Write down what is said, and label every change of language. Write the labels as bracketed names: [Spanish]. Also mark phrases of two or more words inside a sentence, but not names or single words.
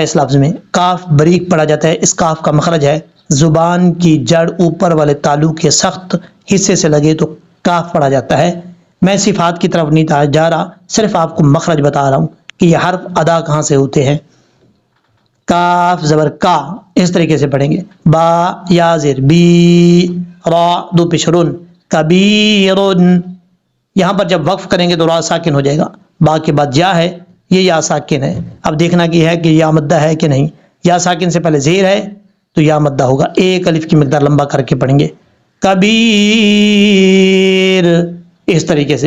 [Urdu] اس لفظ میں کاف باریک پڑھا جاتا ہے. اس کاف کا مخرج ہے، زبان کی جڑ اوپر والے تالو کے سخت حصے سے لگے تو کاف پڑھا جاتا ہے. میں صفات کی طرف نہیں جا رہا، صرف آپ کو مخرج بتا رہا ہوں کہ یہ حرف ادا کہاں سے ہوتے ہیں. کاف زبر کا، اس طریقے سے پڑھیں گے. با یا زیر بی، را دو پیش رن، کبیرن. یہاں پر جب وقف کریں گے تو را ساکن ہو جائے گا. با کے بعد یا ہے، یہ یا ساکن ہے. اب دیکھنا کی ہے کہ یا مدہ ہے کہ نہیں. یا ساکن سے پہلے زیر ہے تو یا مدہ ہوگا. ایک الف کی مقدار لمبا کر کے پڑھیں گے، کبیر، اس طریقے سے.